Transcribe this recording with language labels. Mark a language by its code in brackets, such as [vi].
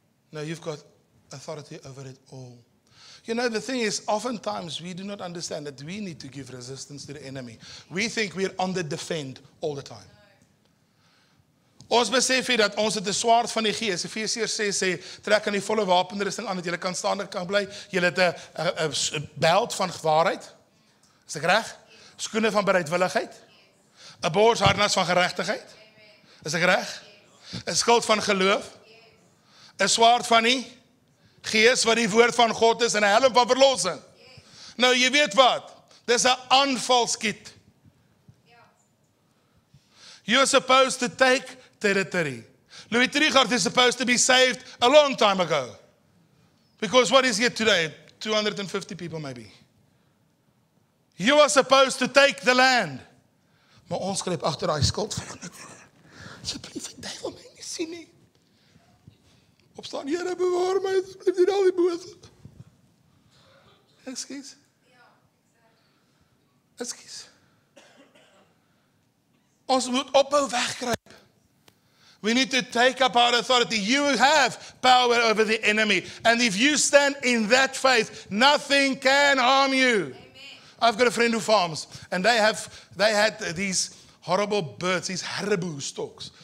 [en] No, you've got authority over it all. You know, the thing is, oftentimes we do not understand that we need to give resistance to the enemy. We think we're on the defend all the time. [af] Ons besef hier dat ons het 'n swaard van die Gees. Efesiërs sê trek aan die volle wapenrusting aan dat jy kan staan en kan bly. Jy het 'n beld van waarheid. Is ek reg? Skoene van bereidwilligheid. 'n borsharnas van geregtigheid. Is ek reg? 'n skild van geloof. 'n swaard van die Gees wat die woord van God is en 'n helm van verlossing. Nou jy weet wat? Dis 'n aanvalskiet. [en] You're supposed to take territory. Louis Trichardt is supposed to be saved a long time ago. Because what is here today? 250 people maybe. You are supposed to take the land. [af] Maar ons gryp agter daai skild van asseblief, die duiwel my nie sien nie. Opstaan, Here, bewaar my asseblief nie al die bose. Ekskuus. Ekskuus. Ons moet ophou wegkruip. [en] We need to take up our authority. You have power over the enemy. And if you stand in that faith, nothing can harm you. Amen. I've got a friend who farms. And they had these horrible birds, these haribo stalks.